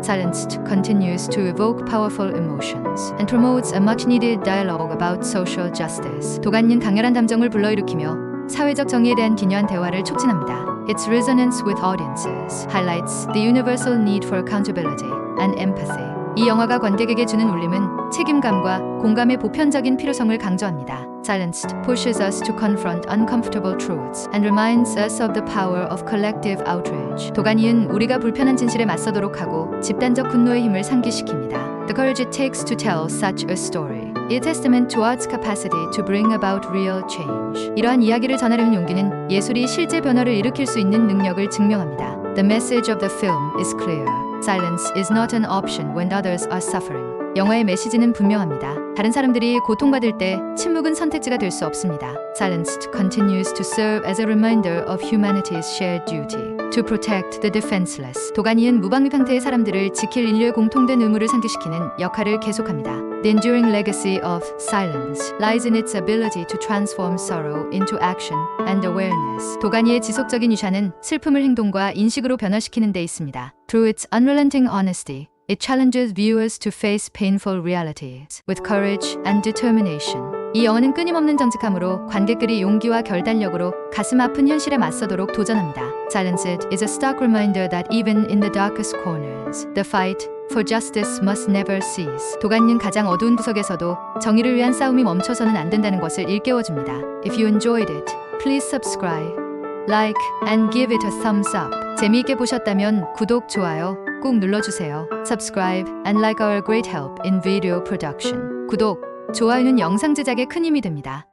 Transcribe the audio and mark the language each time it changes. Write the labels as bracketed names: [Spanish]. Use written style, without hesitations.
[English] Silenced continues to evoke powerful emotions and promotes a much-needed dialogue about social justice. [Korean] 도가니는 강렬한 감정을 불러일으키며 사회적 정의에 대한 기묘한 대화를 촉진합니다. [English] Its resonance with audiences highlights the universal need for accountability and empathy. [Korean] 이 영화가 관객에게 주는 울림은 책임감과 공감의 보편적인 필요성을 강조합니다. [English] Silenced pushes us to confront uncomfortable truths and reminds us of the power of collective outrage. 도가니는 우리가 불편한 진실에 맞서도록 하고 집단적 분노의 힘을 상기시킵니다. The courage it takes to tell such a story is a testament to art's capacity to bring about real change. [Korean] 이러한 이야기를 전하려는 용기는 예술이 실제 변화를 일으킬 수 있는 능력을 증명합니다. [English] The message of the film is clear. Silence is not an option when others are suffering. [Korean] 영화의 메시지는 분명합니다. 다른 사람들이 고통받을 때 침묵은 선택지가 될 수 없습니다. [English] Silenced continues to serve as a reminder of humanity's shared duty to protect the defenseless. [Korean] 도가니는 무방비 상태의 사람들을 지킬 인류의 공통된 의무를 상기시키는 역할을 계속합니다. [English] The enduring legacy of Silence lies in its ability to transform sorrow into action and awareness. [Korean] 도가니의 지속적인 유산은 슬픔을 행동과 인식으로 변화시키는 데 있습니다. [English] Through its unrelenting honesty, it challenges viewers to face painful realities with courage and determination. [Korean] 이 영화는 끊임없는 정직함으로 관객들이 용기와 결단력으로 가슴 아픈 현실에 맞서도록 도전합니다. [English] Silenced is a stark reminder that even in the darkest corners, the fight for justice must never cease. [Korean] 도가니는 가장 어두운 구석에서도 정의를 위한 싸움이 멈춰서는 안 된다는 것을 일깨워줍니다. [English] If you enjoyed it, please subscribe, like, and give it a thumbs up. [Korean] 재미있게 보셨다면 구독, 좋아요 꼭 눌러주세요. [English] Subscribe and like our great help in video production. [Korean] 구독, 좋아요는 영상 제작에 큰 힘이 됩니다.